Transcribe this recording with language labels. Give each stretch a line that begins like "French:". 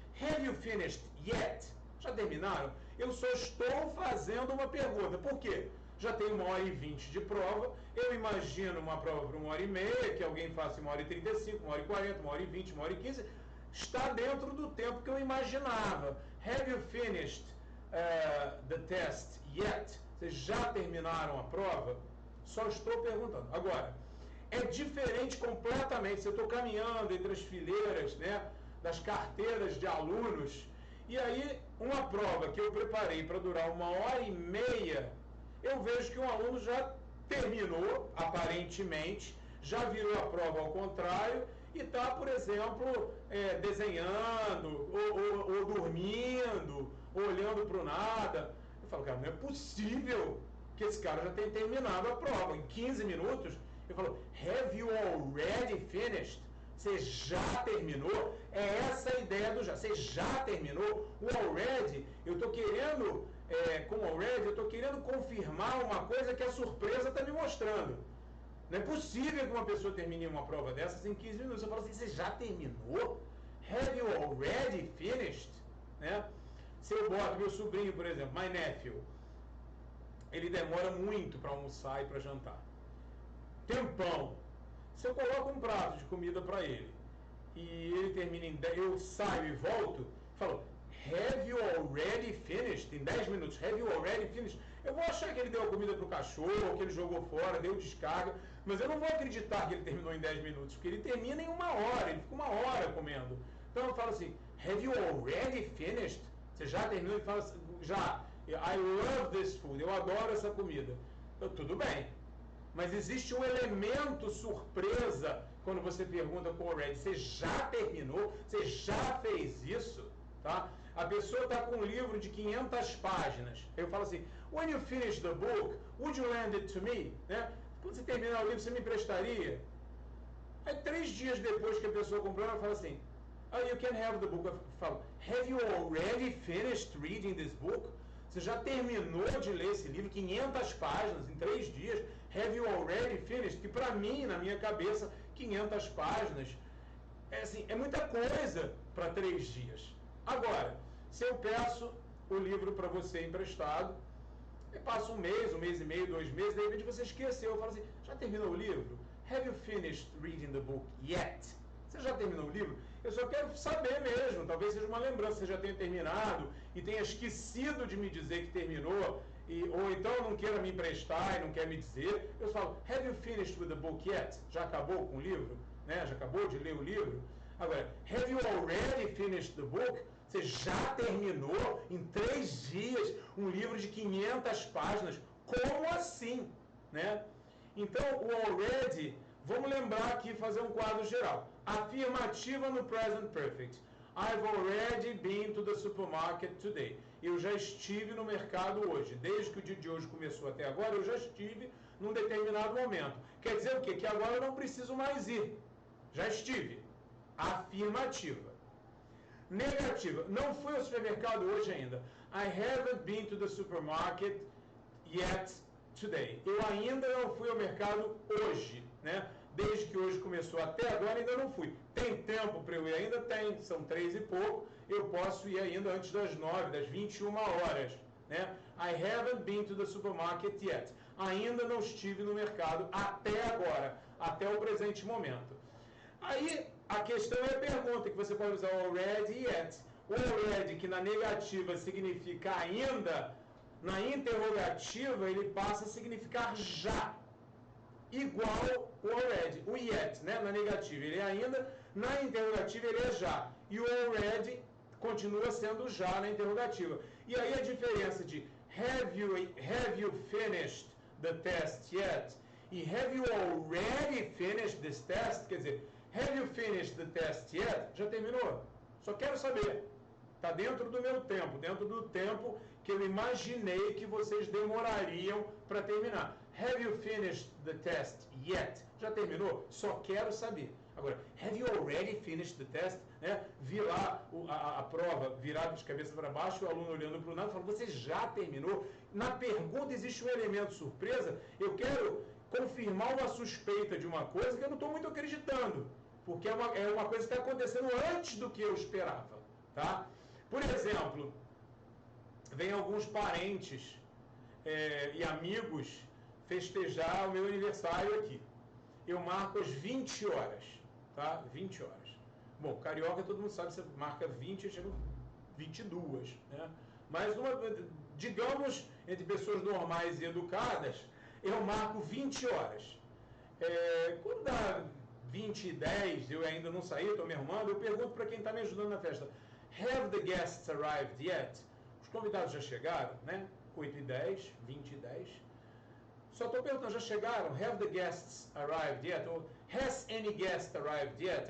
English: Have you finished yet?
Portuguese: Já terminaram? Eu só estou fazendo uma pergunta. Por quê? Já tem 1h20 de prova. Eu imagino uma prova para 1h30, que alguém faça 1h35, 1h40, 1h20, 1h15. Está dentro do tempo que eu imaginava.
English: Have you finished the test yet?
Portuguese: Vocês já terminaram a prova? Só estou perguntando. Agora, é diferente completamente. Se eu estou caminhando entre as fileiras, né, das carteiras de alunos, e aí uma prova que eu preparei para durar 1h30, eu vejo que um aluno já terminou, aparentemente, já virou a prova ao contrário e está, por exemplo, desenhando, ou dormindo, ou olhando para o nada. Eu falo, cara, não é possível que esse cara já tenha terminado a prova. Em 15 minutos, eu falo,
English: have you already finished?
Portuguese: Você já terminou? É essa a ideia do já. Você já terminou? O already, eu estou querendo, com o already, eu estou querendo confirmar uma coisa que a surpresa está me mostrando. Não é possível que uma pessoa termine uma prova dessas em 15 minutos. Eu falo assim, você já terminou?
English: Have you already finished?
Portuguese: Né? Se eu boto meu sobrinho, por exemplo,
English: my nephew,
Portuguese: ele demora muito para almoçar e para jantar. Tempão. Se eu coloco um prato de comida para ele e ele termina em 10, eu saio e volto, falo,
English: have you already finished?
Portuguese: Em 10 minutos, have you already finished? Eu vou achar que ele deu a comida para o cachorro, que ele jogou fora, deu descarga, mas eu não vou acreditar que ele terminou em 10 minutos, porque ele termina em 1 hora, ele fica 1 hora comendo. Então eu falo assim,
English: have you already finished?
Portuguese: Você já terminou? Ele fala assim, já.
English: I love this food,
Portuguese: eu adoro essa comida. Então, tudo bem. Mas existe um elemento surpresa quando você pergunta com o already. Você já terminou? Você já fez isso? Tá? A pessoa está com um livro de 500 páginas. Eu falo assim,
English: when you finish the book, would you lend it to me?
Portuguese: Né? Quando você terminar o livro, você me emprestaria? Aí 3 dias depois que a pessoa comprou, ela fala assim,
English: oh, you can have the book.
Portuguese: Eu falo,
English: have you already finished reading this book?
Portuguese: Você já terminou de ler esse livro, 500 páginas, em 3 dias?
English: Have you already finished?
Portuguese: Que para mim, na minha cabeça, 500 páginas é muita coisa para 3 dias. Agora, se eu peço o livro para você emprestado, e passa um mês e meio, 2 meses, de repente você esqueceu. Eu falo assim, já terminou o livro?
English: Have you finished reading the book yet?
Portuguese: Você já terminou o livro? Eu só quero saber mesmo, talvez seja uma lembrança, você já tenha terminado e tenha esquecido de me dizer que terminou, ou então não queira me emprestar e não quer me dizer. Eu falo,
English: have you finished with the book yet?
Portuguese: Já acabou com o livro? Né? Já acabou de ler o livro? Agora,
English: have you already finished the book?
Portuguese: Você já terminou em 3 dias um livro de 500 páginas? Como assim? Né? Então, o already, vamos lembrar aqui, fazer um quadro geral. Afirmativa no present perfect.
English: I've already been to the supermarket today.
Portuguese: Eu já estive no mercado hoje. Desde que o dia de hoje começou até agora, eu já estive num determinado momento. Quer dizer o quê? Que agora eu não preciso mais ir. Já estive. Afirmativa. Negativa. Não fui ao supermercado hoje ainda.
English: I haven't been to the supermarket yet today.
Portuguese: Eu ainda não fui ao mercado hoje, né? Desde que hoje começou até agora ainda não fui. Tem tempo para eu ir ainda? Tem. São 3 e pouco. Eu posso ir ainda antes das 9, das 21 horas, né?
English: I haven't been to the supermarket yet.
Portuguese: Ainda não estive no mercado até agora, até o presente momento. Aí a questão é a pergunta, que você pode usar already e yet. O already, que na negativa significa ainda, na interrogativa ele passa a significar já. Igual o already. O yet, né, na negativa ele é ainda, na interrogativa ele é já. E o already continua sendo já na interrogativa. E aí a diferença de
English: have you finished the test yet? E have you already finished this test?
Portuguese: Quer dizer,
English: have you finished the test yet?
Portuguese: Já terminou? Só quero saber. Está dentro do meu tempo, dentro do tempo que eu imaginei que vocês demorariam para terminar.
English: Have you finished the test yet?
Portuguese: Já terminou? Só quero saber. Agora,
English: have you already finished the test?
Portuguese: Né? Vi lá a prova virada de cabeça para baixo, o aluno olhando para o lado, falando, você já terminou? Na pergunta existe um elemento surpresa, eu quero confirmar uma suspeita de uma coisa que eu não estou muito acreditando, porque é uma coisa que está acontecendo antes do que eu esperava. Tá? Por exemplo, vem alguns parentes e amigos festejar o meu aniversário aqui. Eu marco às 20 horas, tá? 20 horas. Bom, carioca todo mundo sabe, você marca 20 e chega 22, né? Mas, digamos, entre pessoas normais e educadas, eu marco 20 horas. Quando dá 20 e 10, eu ainda não saí, estou me arrumando, eu pergunto para quem está me ajudando na festa,
English: have the guests arrived yet?
Portuguese: Os convidados já chegaram, né? 8 e 10, 20 e 10. Só estou perguntando, já chegaram?
English: Have the guests arrived yet?
Portuguese: Ou
English: has any guest arrived yet?